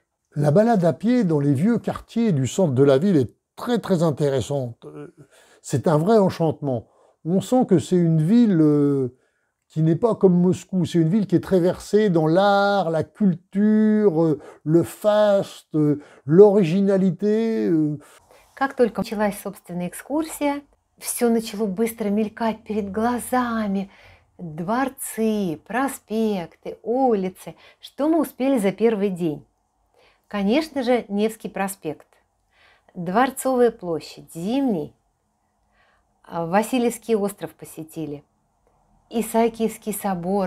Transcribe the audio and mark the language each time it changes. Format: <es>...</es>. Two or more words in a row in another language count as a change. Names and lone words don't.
<fr>La balade à pied dans les vieux quartiers du centre de la ville est très très intéressante. C'est un vrai enchantement. On sent que c'est une ville qui n'est pas comme Moscou. C'est une ville qui est très versée dans l'art, la culture, le faste, l'originalité.</fr> <ru>Как только началась, собственно, экскурсия, все начало быстро мелькать перед глазами. Дворцы, проспекты, улицы. Что мы успели за первый день? Конечно же, Невский проспект, Дворцовая площадь, Зимний, Васильевский остров посетили, Исаакиевский собор.</ru>